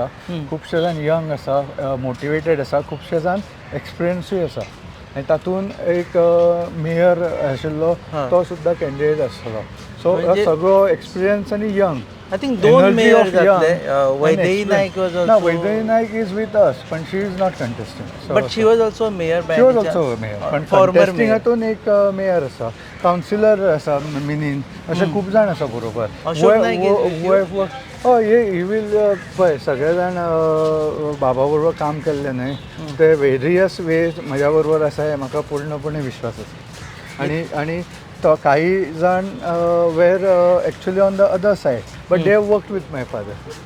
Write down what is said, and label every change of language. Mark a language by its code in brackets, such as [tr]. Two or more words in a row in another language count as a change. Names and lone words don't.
[kok] खुबशे जाण यंग आसा, मोटिवेटेड आसा. खुबशे जाण [en] experience [kok] आसा. आनी तातूंत एक मेयर आशिल्लो तो सुद्दां कॅन्डिडेट आसतलो. सो म्हणजे- सगळो एक्सपिरियन्स आनी यंग. [en] I think [kok] 2 मेयर जातले. वैदेही नायक वॉज ना, [en] ऑल्सो. वैदेही नायक is with us, पण she is not contesting. but she was also mayor she was also mayor. पण फॉर्मर [kok] कंटेस्टिंग हातून एक मेयर आसा, कावन्सिलर आसा मिनीन. अशे खूब जाण आसा बरोबर. [en] अशोक नायक is with you? [kok] हय, ही वील पळय सगळे जाण बाबा बरोबर काम केल्ले न्हय, ते [en] various ways [kok] म्हज्या बरोबर आसा हे म्हाका पूर्णपणे विश्वास आसा. आनी तो काही जाण [en] were actually on the other side, but they have worked with my father.